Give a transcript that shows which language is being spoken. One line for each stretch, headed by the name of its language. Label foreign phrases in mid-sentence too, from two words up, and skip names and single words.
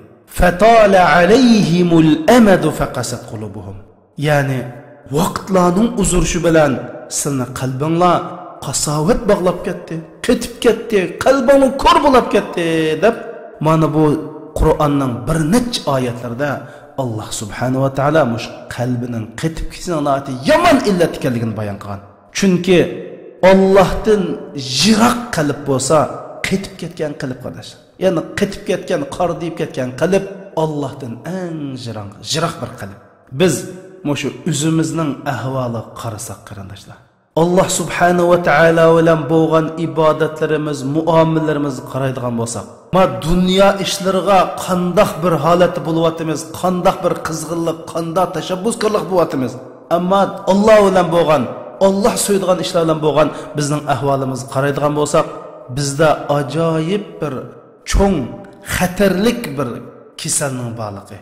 Arabic: فطال عليهم الأمد فقست قلوبهم.
Uzbek: Ya'ni vaqtlarning uzurishi bilan sizni qalbinglar qasovat bog'lab ketdi, ketib ketdi, qalbing ko'r bo'lib ketdi deb mana bu Qur'onning bir necha oyatlarida Allah
Arabic: سبحانه وتعالى
Uzbek: mush qalbining qetib ketishini yomon illat ekanligini bayon qilgan. Chunki Allohdan yiroq qalb bo'lsa, qetib ketgan qalb qardash. Ya'ni qetib ketgan, qardiyib ketgan qalb Allohdan eng yiroq bir qalb. Biz mushu o'zimizning ahvoli qarasak qarindoshlar. Allah
Arabic: سبحانه وتعالى
Uzbek: bilan bo'lgan ibodatlarimiz, muomalarimiz qaraydigan bo'lsak, ma dunyo ishlariga qandoq bir holatda bo'lyapmiz, qandoq bir qizg'inlik, qandoq tashabbuskorlik bo'lyapmiz. Ammo Alloh bilan bo'lgan, Alloh so'ydigan ishlar bilan bo'lgan bizning ahvolimizni qaraydigan bo'lsak, bizda ajoyib bir cho'ng, xatarlik bir kasalning borligi.